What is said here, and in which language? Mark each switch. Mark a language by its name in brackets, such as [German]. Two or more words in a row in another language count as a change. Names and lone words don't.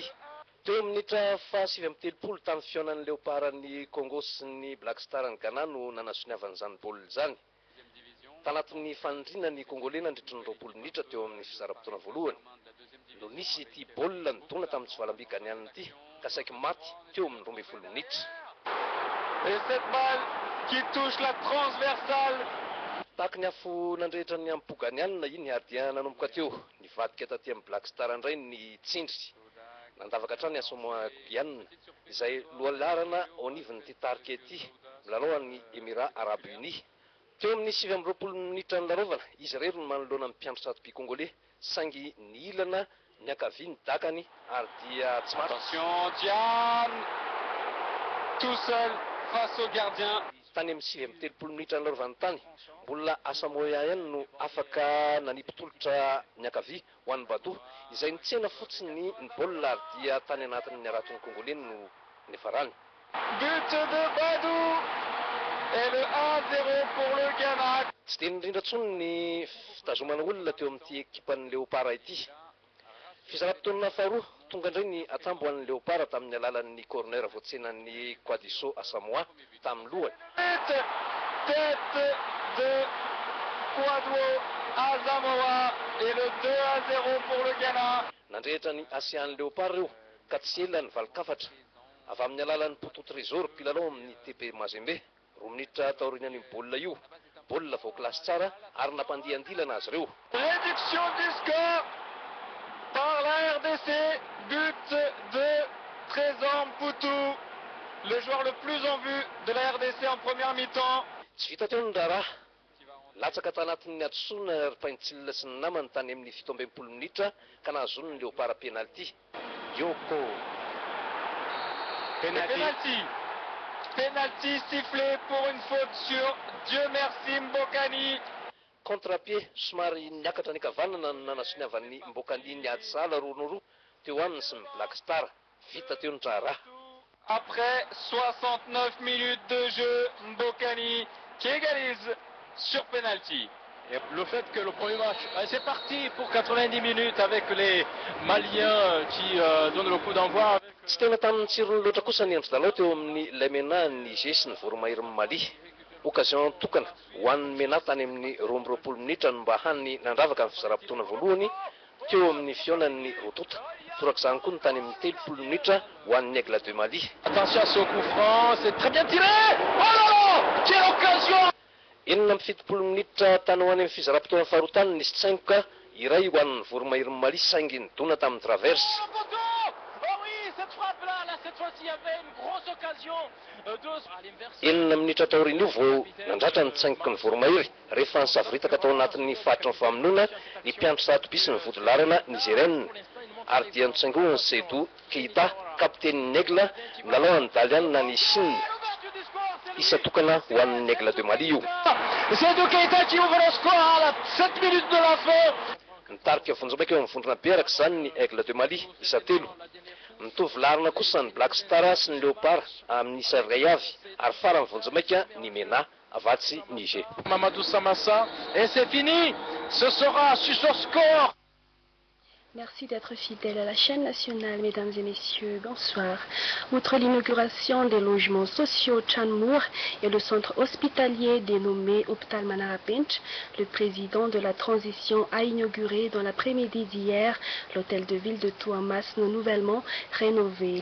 [Malagasy] Teo minitra 7-30 tamin'ny fionan'ny Leoparany Congo sy ny Black Star ny Ghana no nanasoniavan'izany baolina izany. Tanatin'ny fanindrina ny Congolais nandritra ny 20 minitra teo amin'ny fizaram-potoana voalohany. No nisy ity baolina nidona tamin'ny tsy valamby Ganiana ity ka saiky maty teo amin'ny 12 minitra. [French] Et cette balle qui touche la transversale. [Malagasy] Tahaka ny afo nandrehitra ny ampoganiana iny hardia nanomboka teo nivadika taty amin'ny Black Star indray ny tsindry. Nandavaka hatrany Asamoah Gyan izay lohalarana ao anivon'ity tarika ity milalao amin'ny Émirats Arabes Unis. Teo amin'ny 20 minitra ny larovana izy rery no manoloana amin'ny mpiandro satopi Congolais saingy ny ilana ny akavia ny dakany ary dia tsy maty. [French] Attention, Diane tout seul face au gardien. [Malagasy] Tany amin'ny 30 minitra ny larovana tany mbola Asamoah Gyan no afaka nanipitolotra ny akavia ho an'ny Badou izay nitsena fotsiny ny baolina ary dia tany anatin'ny araton'ny Congolais no nefarany. [French] But de Badou et le 1-0 pour le Ghana. [Malagasy] Tsy dia indrindra tsony ny fitazomana olona teo amin'ity ekipan'ny Léopard ity. Fizaram-potoana faharoa tonga indray ny atsambo an'ny Léopard tamin'ny alalan'ny corner voatsenan'ny Quadiso Asamoah tamin'ny lohany. [French] Tête de Quadwo Asamoah et le 2-0 pour le Ghana. [Malagasy] Nandrehitra ny Asian Léopard io ka tsy ela ny valokafatra avy amin'ny alalan'ny Poto Trésor mpilalao amin'ny TP Mazembe. 2 minitra taorian'ny baolina io. Baolina voakilasy tsara ary nampandiandilana azy ireo. [French] Réduction du score par la RDC. But de Trésor Mputu, le joueur le plus en vue de la RDC en première mi-temps. [Malagasy] Tsy vita teo ny raharaha. Latsaka tanatin'ny atsoina Paintsil sy ny namany tany amin'ny 17 minitra ka nahazony ny Léopard penalty. Yoko. Penalty. [French] Penalty sifflé pour une faute sur Dieu merci Mbokani. [Malagasy] Contre-pied somary niakatra ny kavanana no nanasoniavan'ny Mbokani ny ady sala roa teo aminy sy ny Black Star. Vita teo ny raharaha. [French] Après 69 minutes de jeu, Mbokani qui égalise sur penalty. Et le fait que le premier match, c'est parti pour 90 minutes avec les Maliens qui donnent le coup d'envoi. [Malagasy] Tsy tena tamin'ny tsirony loatra kosa ny andro dalao teo amin'ny Lemena ny Niger sy ny Voromahiry Mali. Occasion tokana ho an'ny Mena tany amin'ny 20 minitra no mba hany nandravaka ny fizaram-potoana voalohany teo amin'ny fionan'ny Rotota. Torak'izany koa ny tany amin'ny 30 minitra ho an'ny Aigle de Mali. [French] Attention à ce coup franc, c'est très bien tiré. Oh là là, quelle occasion! [Malagasy] Enina amin'ny 70 minitra tany ho any amin'ny fizaram-potoana faharotany nisy tsaingoka iray ho an'ny Voromahiry Mali saingy nidona tamin'ny traverse. Enina minitra taorina io vao nandratra ny tsaingoka ny Voromahiry rehefa ny savoritaka tao anatin'ny fahatry ny famonoana ny mpiandro satobi sy ny vodilarana nigérienne. ary dia nitsaingohany Seydou Keita kapten'ny Aigle milalao any Daliana ny Chine isa tokana ho an'ny Aigle de Mali io. [French] Seydou Keita qui ouvre le score à la 7 minutes de la fin. [Malagasy] Nitarika vonjamaika eo amin'ny vondrona beraka zany ny Aigle de Mali isa 3. Mitovy larina kosa ny Black Star sy ny Léopard amin'ny isa 2 avy ary farany vonjamaika ny Mena avatsy Niger. [French] Mamadou Samassa et c'est fini. Ce sera sur ce score. Merci d'être fidèles à la chaîne nationale, mesdames et messieurs, bonsoir. Outre l'inauguration des logements sociaux Chanmour et le centre hospitalier dénommé Hôpital Manara Pinch, le président de la transition a inauguré dans l'après-midi d'hier l'hôtel de ville de Touamas nouvellement rénové.